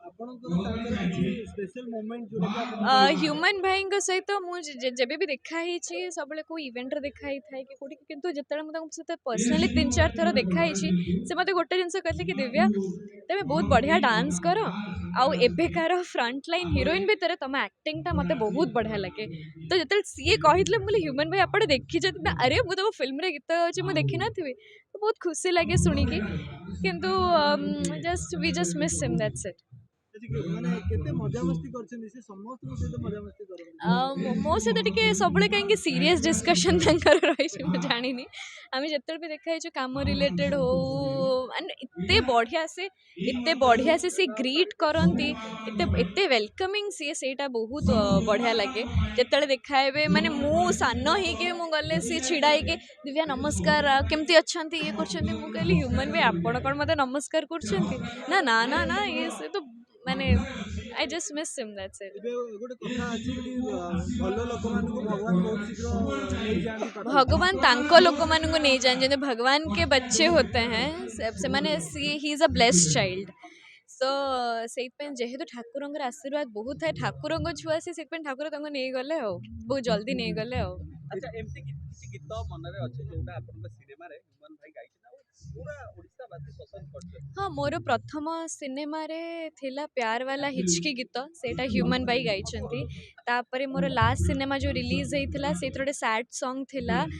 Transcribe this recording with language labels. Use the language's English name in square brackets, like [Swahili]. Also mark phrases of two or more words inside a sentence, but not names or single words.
[Odia] ହ୍ୟୁମାନ ଭାଇଙ୍କ ସହିତ ମୁଁ ଯେବେ ବି ଦେଖା ହେଇଛି ସବୁବେଳେ କେଉଁ ଇଭେଣ୍ଟରେ ଦେଖା ହେଇଥାଏ କି କେଉଁଠି କିନ୍ତୁ ଯେତେବେଳେ ମୁଁ ତାଙ୍କ ସହିତ ପର୍ସନାଲି 3-4 ଥର ଦେଖା ହେଇଛି ସେ ମୋତେ ଗୋଟେ ଜିନିଷ କହିଥିଲେ କି ଦିବ୍ୟା ତମେ ବହୁତ ବଢ଼ିଆ ଡାନ୍ସ କର ଆଉ ଏବେକାର [English] front line heroine [Odia] ଭିତରେ ତମ ଆକ୍ଟିଂଟା ମୋତେ ବହୁତ ବଢ଼ିଆ ଲାଗେ ତ ଯେତେବେଳେ ସିଏ କହିଥିଲେ ମୁଁ କହିଲି ହ୍ୟୁମାନ ଭାଇ ଆପଣ ଦେଖିଛନ୍ତି ନା ଆରେ ମୁଁ ତମ ଫିଲ୍ମରେ ଗୀତ ଅଛି ମୁଁ ଦେଖିନଥିବି ତ ବହୁତ ଖୁସି ଲାଗେ ଶୁଣିକି କିନ୍ତୁ [English] we just miss him that's it [Odia] ମୋ ସହିତ ଟିକେ ସବୁବେଳେ କାହିଁକି [English] serious discussion [Odia] ତାଙ୍କର ରହିଛି ମୁଁ ଜାଣିନି ଆମେ ଯେତେବେଳେ ବି ଦେଖା ହେଇଛୁ କାମ ରିଲେଟେଡ୍ ହଉ ମାନେ ଏତେ ବଢ଼ିଆ ସେ ଗ୍ରିଟ୍ କରନ୍ତି ଏତେ ୱେଲକମିଂ ସିଏ ସେଇଟା ବହୁତ ବଢ଼ିଆ ଲାଗେ ଯେତେବେଳେ ଦେଖା ହେବେ ମାନେ ମୁଁ ସାନ ହେଇକି ମୁଁ ଗଲେ ସିଏ ଛିଡ଼ା ହେଇକି ଦିବ୍ୟା ନମସ୍କାର କେମିତି ଅଛନ୍ତି ଇଏ କରୁଛନ୍ତି ମୁଁ କହିଲି ହ୍ୟୁମାନ ଭାଇ ଆପଣ କ'ଣ ମୋତେ ନମସ୍କାର କରୁଛନ୍ତି ନା ନା ନା ନା ଇଏ ସେ ତ ମାନେ [English] I just miss him that's it [Odia] ଭଗବାନ ତାଙ୍କୁ ଲୋକମାନଙ୍କୁ ନେଇଯାଆନ୍ତି ଯେମିତି ଭଗବାନ [Hindi] के बच्चे होते हैं [Odia] ସେମାନେ [English] he is a blessed child [Odia] ସୋ ସେଇଥିପାଇଁ ଯେହେତୁ ଠାକୁରଙ୍କର ଆଶୀର୍ବାଦ ବହୁତ ଥାଏ ଠାକୁରଙ୍କ ଛୁଆ ସେ ସେଇଥିପାଇଁ ଠାକୁର ତାଙ୍କୁ ନେଇଗଲେ ଆଉ ବହୁତ ଜଲ୍ଦି ନେଇଗଲେ ଆଉ ଆଚ୍ଛା ଏମିତି କିଛି ଗୀତ ମନରେ ଅଛି ଯୋଉଟା ଆପଣଙ୍କ ସିନେମାରେ ହ୍ୟୁମାନ ଭାଇ ଗାଇଛନ୍ତି ଆଉ ପୁରା ଓଡ଼ିଶାବାସୀ ପସନ୍ଦ କରିଛନ୍ତି ହଁ ମୋର ପ୍ରଥମ ସିନେମାରେ ଥିଲା ପ୍ୟାର ବାଲା ହିଚକି ଗୀତ ସେଇଟା ହ୍ୟୁମାନ ଭାଇ ଗାଇଛନ୍ତି ତାପରେ ମୋର ଲାଷ୍ଟ ସିନେମା ଯେଉଁ ରିଲିଜ୍ ହେଇଥିଲା ସେଇଥିରେ ଗୋଟେ [English] sad song [Odia] ଥିଲା